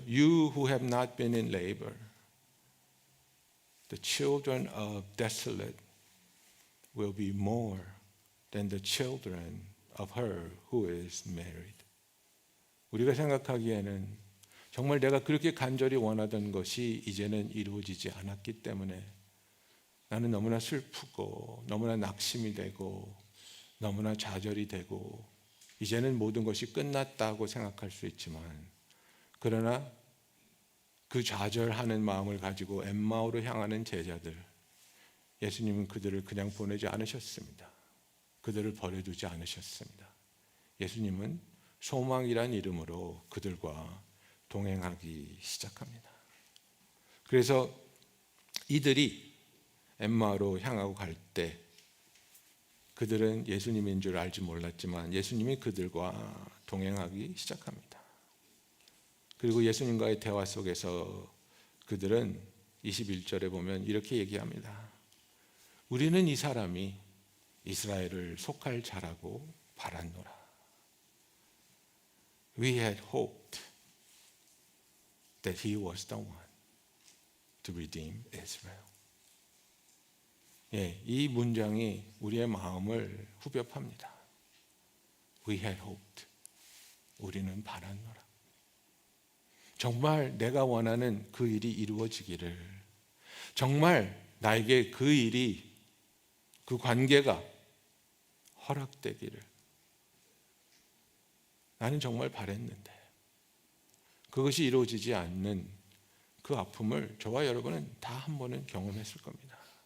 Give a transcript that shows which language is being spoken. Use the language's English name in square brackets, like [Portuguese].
[English] You who have not been in labor, the children of desolate will be more than the children of her who is married. [Korean] 우리가 생각하기에는 정말 내가 그렇게 간절히 원하던 것이 이제는 이루어지지 않았기 때문에 나는 너무나 슬프고 너무나 낙심이 되고 너무나 좌절이 되고 이제는 모든 것이 끝났다고 생각할 수 있지만, 그러나 그 좌절하는 마음을 가지고 엠마오로 향하는 제자들, 예수님은 그들을 그냥 보내지 않으셨습니다. 그들을 버려두지 않으셨습니다. 예수님은 소망이란 이름으로 그들과 동행하기 시작합니다. 그래서 이들이 엠마오로 향하고 갈 때 그들은 예수님인 줄 알지 몰랐지만 예수님이 그들과 동행하기 시작합니다. 그리고 예수님과의 대화 속에서 그들은 21절에 보면 이렇게 얘기합니다. 우리는 이 사람이 이스라엘을 속할 자라고 바랐노라. [English] We had hoped that he was the one to redeem Israel. [Korean] 예, 이 문장이 우리의 마음을 후벼팝니다. [English] We had hoped. [Korean] 우리는 바랐노라. 정말 내가 원하는 그 일이 이루어지기를, 정말 나에게 그 일이, 그 관계가 허락되기를 나는 정말 바랬는데 그것이 이루어지지 않는 그 아픔을 저와 여러분은 다 한 번은 경험했을 겁니다.